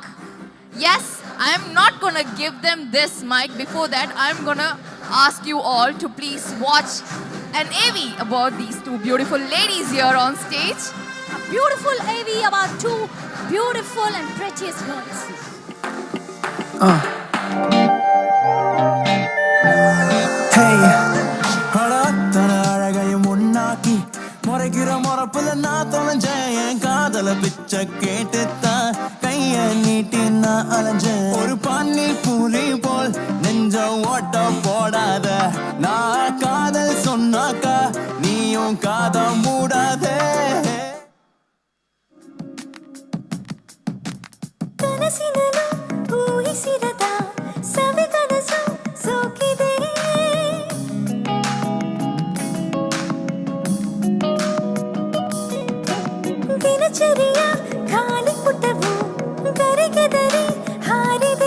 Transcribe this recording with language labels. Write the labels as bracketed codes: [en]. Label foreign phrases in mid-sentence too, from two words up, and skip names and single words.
[en] Yes, I am not going to give them this mic. Before that, I am going to ask you all to please watch an AV about these two beautiful ladies here on stage. A beautiful AV about 2 beautiful and prettiest girls. [ta] Hey, ஹடத்தன அழகையும் உன்னாக்கி முறைக்கிற முறப்புல நான் தொலைஞ்சேன் என் காதல பிச்சை கேட்டுத்தான் கைய நீட்டி நான் அலைஞ்சேன் ஒரு பானில் பூரி போல் நெஞ்ச ஓட்ட போடாத நான் காதல் சொன்னாக்கா நீயும் காத மூடாதே [kn] ಕನಸಿನಲು ಊಹಿಸಿರದ ಸವಿ ಕನಸು ಸೋಕಿದೆ ದಿನಚರಿಯ ಖಾಲಿ ಪುಟವು ಗರಿಗೆದರಿ ಹಾರಿದೆ